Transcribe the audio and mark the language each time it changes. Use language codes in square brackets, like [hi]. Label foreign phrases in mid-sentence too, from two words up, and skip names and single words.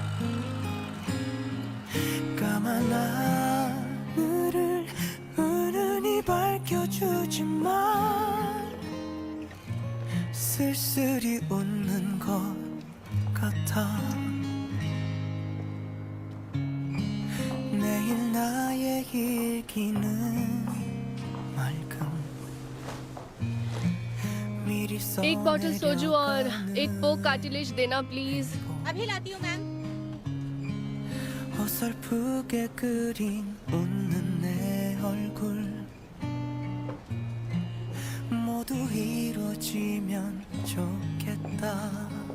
[ko] 까만 하늘을 은은히 밝혀주지만 쓸쓸히 웃는 것 같아. 내일 나의 일기는 맑음. 미리 [hi] एक बॉटल सोजू और एक [en] pork cartilage [hi] देना प्लीज। अभी लाती हूँ मैम। [ko] 어설프게 그린 웃는 내 얼굴 모두 이루어지면 좋겠다.